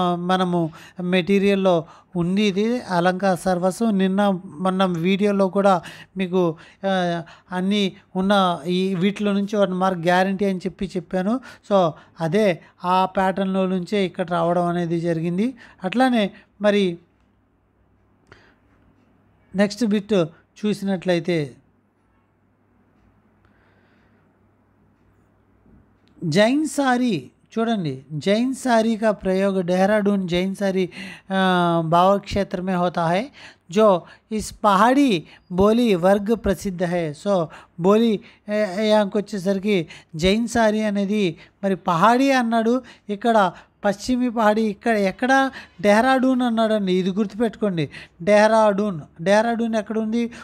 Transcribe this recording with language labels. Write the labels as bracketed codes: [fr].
[te] మనము మెటీరియల్లో ఉంది ఇది అలంకార సర్వస్వం. నిన్న మొన్న వీడియోలో కూడా మీకు అన్నీ ఉన్న ఈ వీటిలో నుంచి 1 మార్క్ గ్యారంటీ అని చెప్పాను. సో అదే ఆ ప్యాటర్న్లో నుంచే ఇక్కడ రావడం అనేది జరిగింది. అట్లానే మరి నెక్స్ట్ బిట్ చూసినట్లయితే [hi] जैन साड़ी [te] చూడండి, [hi] जैन साड़ी का प्रयोग देहरादून जैन साड़ी भाव क्षेत्र में होता है जो इस पहाड़ी बोली वर्ग प्रसिद्ध है. [te] సో బోలి వచ్చేసరికి జైన్ సారీ అనేది మరి పహాడీ అన్నాడు, ఇక్కడ పశ్చిమి పహాడీ, ఇక్కడ ఎక్కడ డెహ్రాడూన్ అన్నాడండి. ఇది గుర్తుపెట్టుకోండి, డెహ్రాడూన్ ఎక్కడ ఉంది?